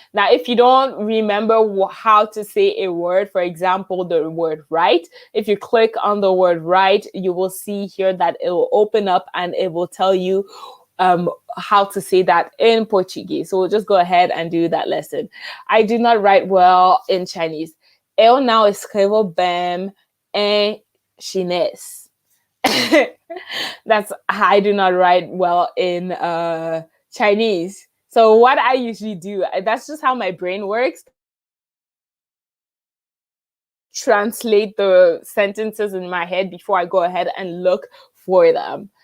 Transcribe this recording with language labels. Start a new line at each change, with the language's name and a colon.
English: Now, if you don't remember how to say a word, for example, the word right, if you click on the word right, you will see here that it will open up and it will tell you how to say that in Portuguese. So we'll just go ahead and do that lesson. I do not write well in Chinese.
Portuguese: Eu não escrevo bem em chinês.
English: That's, I do not write well in Chinese. So what I usually do, that's just how my brain works. Translate the sentences in my head before I go ahead and look for them.